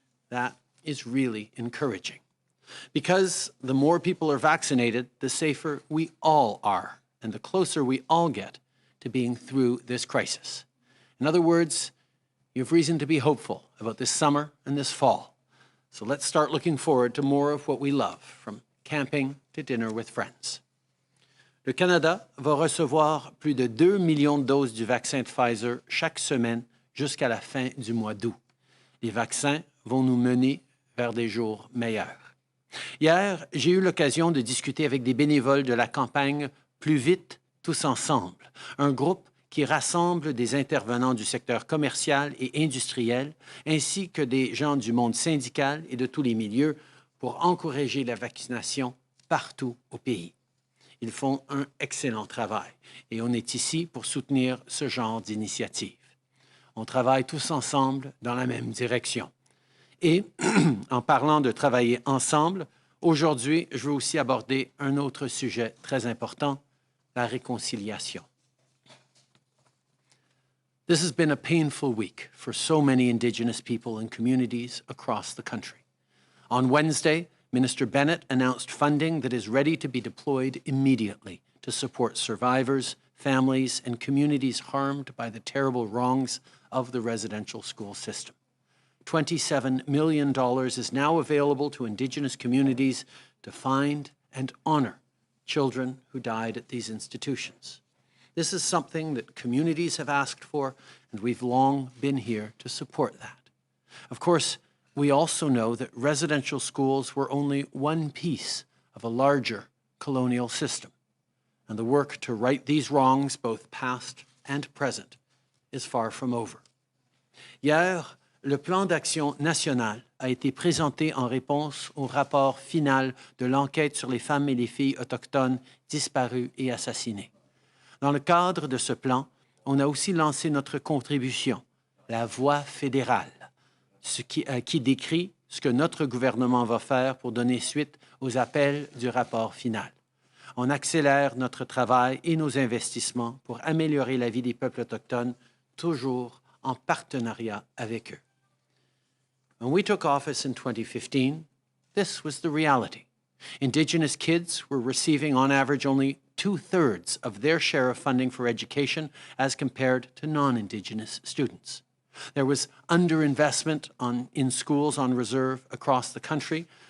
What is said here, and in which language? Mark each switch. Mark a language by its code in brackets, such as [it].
[en] That is really encouraging. Because the more people are vaccinated, the safer we all are, and the closer we all get to being through this crisis. In other words, you have reason to be hopeful about this summer and this fall. So let's start looking forward to more of what we love, from camping to dinner with friends. [fr] Le Canada va recevoir plus de 2 millions de doses du vaccin de Pfizer chaque semaine jusqu'à la fin du mois d'août. Les vaccins vont nous mener vers des jours meilleurs. Hier, j'ai eu l'occasion de discuter avec des bénévoles de la campagne Plus vite, tous ensemble, un groupe qui rassemble des intervenants du secteur commercial et industriel, ainsi que des gens du monde syndical et de tous les milieux pour encourager la vaccination partout au pays. Ils font un excellent travail et on est ici pour soutenir ce genre d'initiative. On travaille tous ensemble dans la même direction. Et en parlant de travailler ensemble, aujourd'hui, je veux aussi aborder un autre sujet très important, la réconciliation. [en] This has been a painful week for so many Indigenous people and communities across the country. On Wednesday, Minister Bennett announced funding that is ready to be deployed immediately to support survivors, families, and communities harmed by the terrible wrongs of the residential school system. $27 million is now available to Indigenous communities to find and honor children who died at these institutions. This is something that communities have asked for, and we've long been here to support that. Of course, we also know that residential schools were only one piece of a larger colonial system, and the work to right these wrongs, both past and present, is far from over. [fr] Hier, le plan d'action national a été présenté en réponse au rapport final de l'enquête sur les femmes et les filles autochtones disparues et assassinées. Dans le cadre de ce plan, on a aussi lancé notre contribution, la Voix fédérale, qui décrit ce que notre gouvernement va faire pour donner suite aux appels du rapport final. On accélère notre travail et nos investissements pour améliorer la vie des peuples autochtones, toujours en partenariat avec eux. [en] When we took office in 2015, this was the reality. Indigenous kids were receiving, on average, only 2/3 of their share of funding for education as compared to non-Indigenous students. There was underinvestment in schools on reserve across the country.